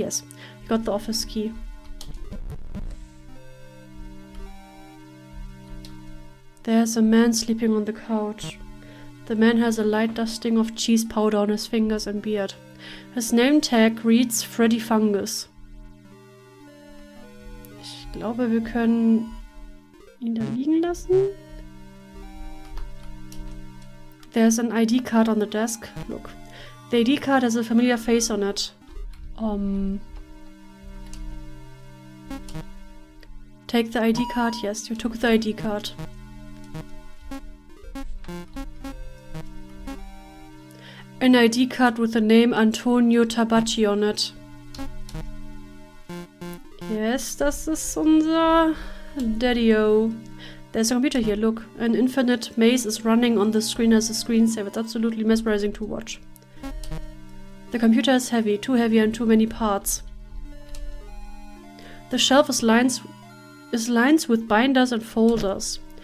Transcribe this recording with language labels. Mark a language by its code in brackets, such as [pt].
[en] Yes, you got the office key. There's a man sleeping on the couch. The man has a light dusting of cheese powder on his fingers and beard. His name tag reads Freddy Fungus. [de] Ich glaube, wir können ihn da liegen lassen. [en] There's an ID card on the desk. Look. The ID card has a familiar face on it. Take the ID card. Yes, you took the ID card. An ID card with the name Antonio Tabacci on it. Yes, [de] das ist unser Daddy-O. [en] There's a computer here, look. An infinite maze is running on the screen as a screensaver. It's absolutely mesmerizing to watch. The computer is heavy, too heavy and too many parts. The shelf is lines with binders and folders.